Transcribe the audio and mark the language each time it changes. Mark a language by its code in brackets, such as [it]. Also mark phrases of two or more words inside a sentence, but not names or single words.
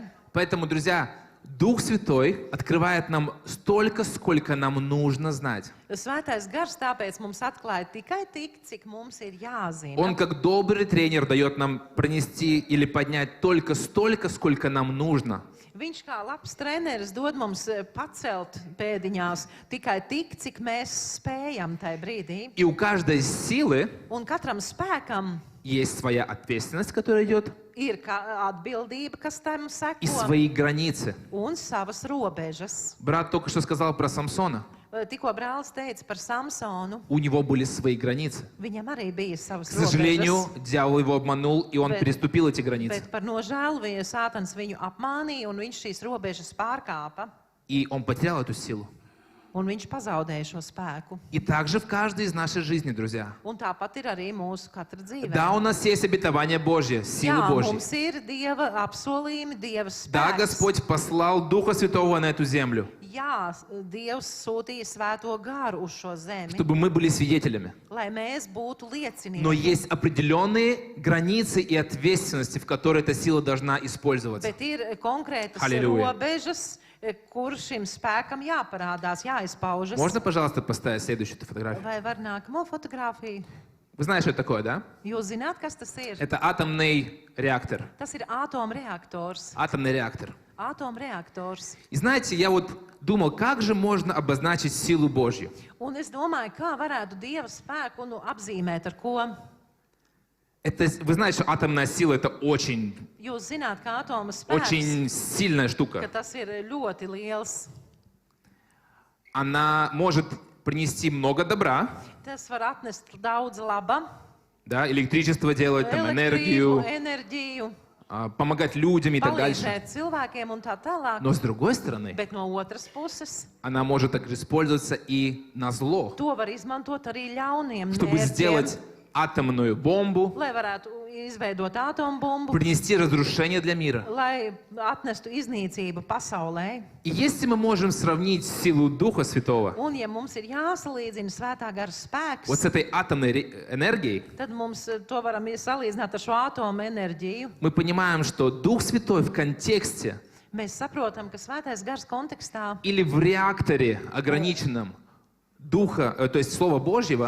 [ru] Поэтому, друзья, Дух Святой открывает нам столько, сколько нам нужно знать. [lv] Svētais gars tāpēc mums atklāja tikai tik, cik mums ir jāzina. [ru] Он, как добрый тренер, дает нам пронести или поднять только столько, сколько нам нужно. [lv] Viņš kā labs treneris dod mums pacelt pēdiņās tikai tik, cik mēs spējam tajā brīdī. [ru] И у каждой силы [lv] Un katram spēkam [ru] есть своя ответственность, которая идет, [lv] ir atbildība, kas tam [ru] и [lv] seko, [ru] свои границы. [lv] un savas robežas. [ru] Брат только что сказал про Самсона. [lv] Tikko brālis teica par Samsonu, [ru] У него были свои границы. [lv] viņam arī bija savas [ru] К сожалению, [lv] robežas. [ru] дьявол его обманул, и он [lv] Bet- [ru] переступил эти границы. [lv] Bet par nožēlu Sātans viņu apmānīja, un viņš šīs robežas pārkāpa, [ru] И он потерял эту силу. [lv] un viņš pazaudēja šo spēku. [ru] И также в каждой из нашей жизни, друзья. [lv] Un tāpat ir arī mūsu katra dzīve. [ru] Да, у нас есть обетование Божье, силы [lv] Jā, [ru] Божьи. [lv] mums ir Dieva apsolījumi, Dieva [ru] Да, [lv] spēks. [ru] Господь послал Духа Святого на эту землю, [lv] Jā, Dievs sūtīja svēto garu uz šo zemi, [ru] чтобы мы были свидетелями. [lv] lai mēs būtu [ru] Но [lv] liecinieki. [ru] есть определенные границы и ответственности, в которые эта сила должна использоваться. [lv] Bet ir konkrētas Halleluja. robežas, kur šim spēkam jāparādās, jāizpaužas. [ru] Можно, пожалуйста, поставить следующую фотографию? [lv] Vai var nākamo fotografiju? [ru] Вы знаете, что это такое, да? [lv] Jūs zināt, kas tas ir? [ru] Это атомный реактор. [lv] Tas ir atomreaktors. [ru] Атомный реактор. [lv] Atomreaktors. [ru] И знаете, я вот думал, как же можно обозначить силу Божью? [lv] Un es domāju, kā varētu Dieva spēku apzīmēt ar ko? [ru] Это, вы знаете, что атомная сила это очень, [lv] Jūs zināt, ka atoma spēks, [ru] очень сильная [lv] ka [ru] штука. [lv] tas ir ļoti liels. [ru] Она может принести много добра, [lv] Tas var atnest daudz laba, [ru] да, электричество делать, там, [lv] elektrību, [ru] энергию, [lv] enerģiju, [ru] помогать людям и так дальше. [lv] palīdzēt cilvēkiem un tā tālāk. [ru] Но с другой стороны, [lv] Bet no otras puses, [ru] она может также использоваться и на зло, [lv] to var izmantot arī ļauniem [ru] чтобы [lv] mērķiem, [ru] сделать атомную бомбу, [lv] lai varētu izveidot atombumbu, [ru] принести разрушение для мира. [lv] lai atnestu iznīcību pasaulē. [ru] И если мы можем сравнить силу Духа Святого [lv] Un, ja mums ir jāsalīdzina svētā gara spēks, [ru] вот с этой атомной энергией, [lv] tad mums to varam salīdzināt ar šo atomu enerģiju. [ru] мы понимаем, что Дух Святой в контексте [lv] Mēs saprotam, ka svētais gars kontekstā, [ru] или в реакторе ограниченном Духа, то есть Слова Божьего,